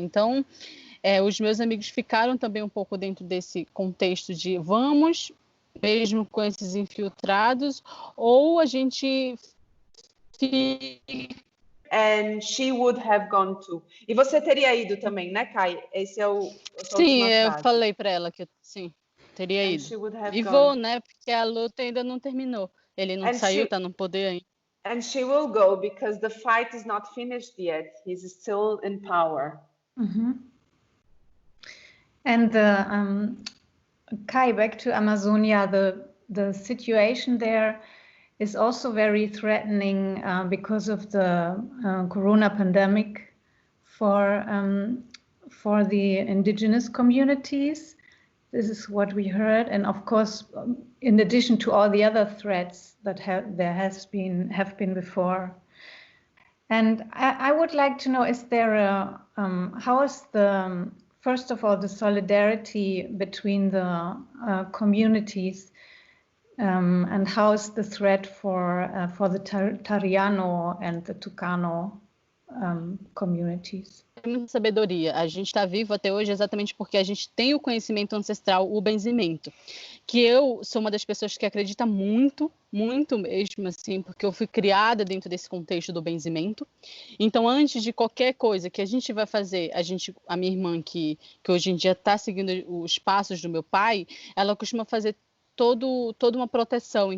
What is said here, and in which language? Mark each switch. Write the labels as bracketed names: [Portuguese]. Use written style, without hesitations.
[Portuguese] Então, os meus amigos ficaram também um pouco dentro desse contexto de vamos, mesmo com esses infiltrados, ou a gente... [English] And she would have gone too. [Portuguese] E você teria ido também, né, Kai? Esse é o Sim, eu falei para ela que sim, teria ido. E vou, né, porque a luta ainda não terminou. Ele não saiu, tá no poder ainda. [English] And she will go because the fight is not finished yet. He's still in power. And Kai, back to Amazonia, the situation there is also very threatening because of the corona pandemic for the indigenous communities. This is what we heard, and of course, in addition to all the other threats that have been before. And I would like to know: is there how is the first of all the solidarity between the communities, and how is the threat for the Tariano and the Tucano communities? [Portuguese] Muita sabedoria. A gente está vivo até hoje exatamente porque a gente tem o conhecimento ancestral, o benzimento. Que eu sou uma das pessoas que acredita muito, muito mesmo, assim, porque eu fui criada dentro desse contexto do benzimento. Então, antes de qualquer coisa que a gente vai fazer, a minha irmã, que hoje em dia está seguindo os passos do meu pai, ela costuma fazer toda uma proteção.